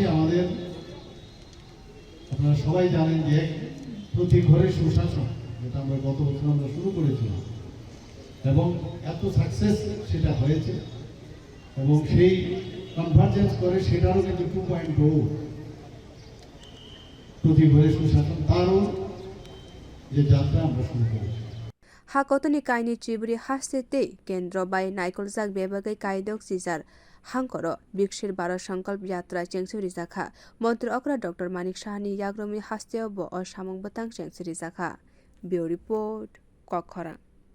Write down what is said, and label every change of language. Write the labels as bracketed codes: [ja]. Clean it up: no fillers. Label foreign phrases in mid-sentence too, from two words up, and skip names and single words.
[bn] আমাদের আপনারা সবাই জানেন যে প্রতি ঘরে সুশাসন যেটা আমরা গত বছর আমরা শুরু করেছিলাম এবং এত সাকসেস সেটা হয়েছে এবং সেই কনভার্জেন্স করে সেটারও কিন্তু 2.0 প্রতি ঘরে সুশাসন তারও যে যাত্রা আমরা শুরু করেছি। [trp] hakotni kaini chibri hastete kendro bai naikolzak bebagai kaidok sijar hangkoro Bikshit bharat sankalpa yatra chengsai rijakha montri okra Dr.Manik Sahani yagromi hasteo bo o samung bwtang chengsai rijakha. [en] Bureau report [trp] Kokkhora।